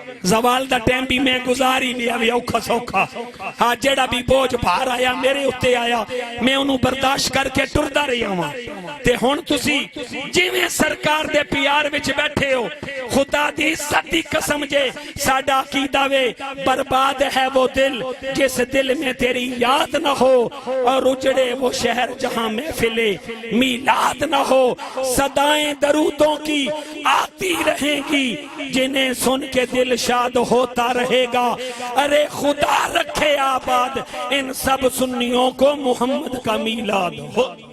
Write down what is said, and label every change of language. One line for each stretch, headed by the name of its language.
Punjabi: زوال the time بھی میں گزاری لیا وے اوکھا سوکھا. ہاں جیڑا بھی بوجھ بھار آیا میرے اتے آیا میں انہوں برداشت کر کے ٹردا رہی ہوں. تے ہن تسی جویں سرکار دے پیار وچ بیٹھے ہو خدا دی عزت دی قسم جے ساڈا عقیدہ وے
Urdu: برباد ہے وہ دل جس دل میں تیری یاد نہ ہو اور اجڑے وہ شہر جہاں محفل میلاد نہ ہو صدائیں درودوں کی آتی رہیں گی جنہیں سن کے دل شاد ہوتا رہے گا ارے خدا رکھے آباد ان سب سنیوں کو محمد کا میلاد ہو